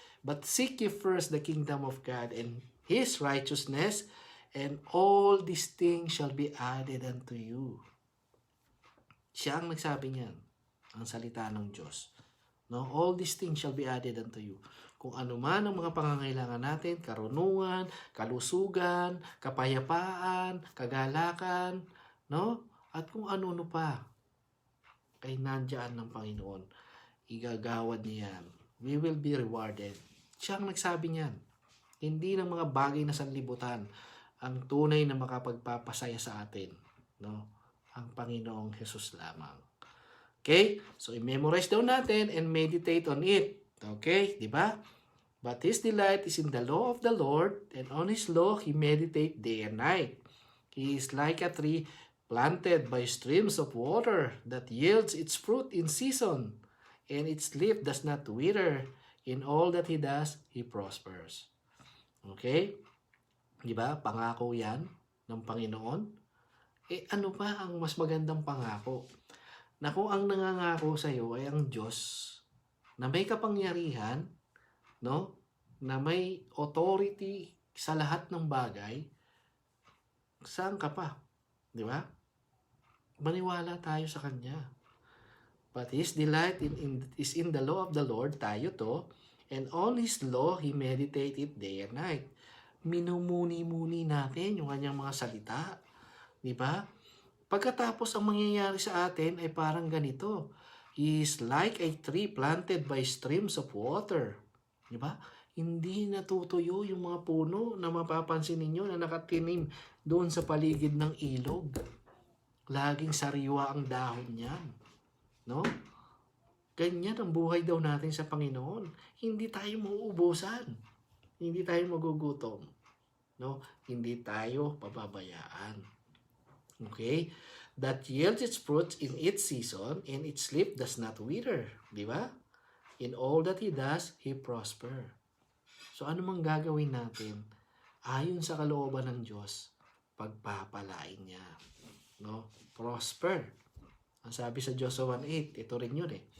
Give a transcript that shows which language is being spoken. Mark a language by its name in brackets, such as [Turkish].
[English] But seek ye first the kingdom of God and His righteousness, and all these things shall be added unto you. [Filipino] Siya ang nagsabi niyan, ang salita ng Diyos. [English] No, all these things shall be added unto you. [Filipino] Kung ano man ang mga pangangailangan natin, karunungan, kalusugan, kapayapaan, kagalakan, no? At kung ano-ano pa, kay nandiyan ng Panginoon, igagawad niya yan. [English] We will be rewarded. [Filipino] Siya ang nagsabi niyan. Hindi ng mga bagay na sanlibutan ang tunay na makapagpapasaya sa atin, no? Ang Panginoong Jesus lamang. Okay? So, i-memorize daw natin [English] and meditate on it. [Filipino] Okay? Di ba? [English] But his delight is in the law of the Lord, and on his law he meditate day and night. He is like a tree planted by streams of water that yields its fruit in season, and its leaf does not wither. In all that he does, he prospers. [Filipino] Okay? Di ba? Pangako yan ng Panginoon. Ano ba ang mas magandang pangako? Na kung ang nangangako sa iyo ay ang Diyos na may kapangyarihan, no? Na may authority sa lahat ng bagay, saan ka pa? Di ba? Maniwala tayo sa Kanya. [English] But His delight is in the law of the Lord, [Filipino] tayo to, [English] and on His law, He meditated day and night. [Filipino] Minumuni-muni natin yung Kanyang mga salita. Di ba? Pagkatapos ang mangyayari sa atin ay parang ganito. [English] He is like a tree planted by streams of water. [Filipino] Di ba? Hindi natutuyo yung mga puno na mapapansin ninyo na nakatinim doon sa paligid ng ilog. Laging sariwa ang dahon niyan. No? Ganyan ang buhay daw natin sa Panginoon. Hindi tayo mauubusan. Hindi tayo magugutom. No? Hindi tayo pababayaan. Okay? [English] That yields its fruit in its season, and its leaf does not wither. [Filipino] Di ba? [English] In all that He does, He prosper. [Filipino] So ano mang gagawin natin, ayon sa kalooban ng Diyos, pagpapalain niya. No? Prosper. Ang sabi sa Joshua 1:8, ito rin yun eh.